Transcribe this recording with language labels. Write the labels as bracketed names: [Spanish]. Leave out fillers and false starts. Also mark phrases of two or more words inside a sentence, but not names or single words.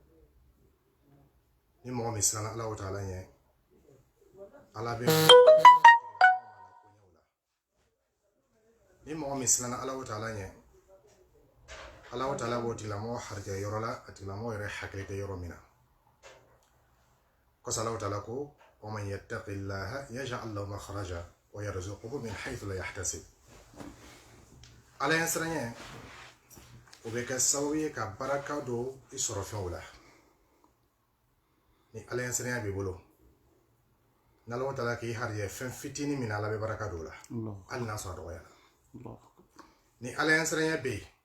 [Bambara] ni mɔgɔ min siranna ala o taala ɲɛ ala bɛ ni mɔgɔ min siranna ala o taala ɲɛ ala o taala b'o tigilamɔgɔ harijɛ yɔrɔ la a tigilamɔgɔ yɛrɛ hakili tɛ yɔrɔ min na kɔsa ala o taala ko [Arabic] ومن يتق الله يجعل له مخرجا ويرزقه من حيث لا يحتسب [Bambara] ala ɲɛ siranɲɛ o bɛ kɛ sababu ye ka baraka don i sɔrɔ fɛnw la ni ala ɲɛ siranɲɛ b'i bolo n'ala o taala k'i harijɛ fɛn fitinin min na ala bɛ baraka don o la hali n'a sɔrɔ a dɔgɔyara ni ala ɲɛ siranya bɛ yen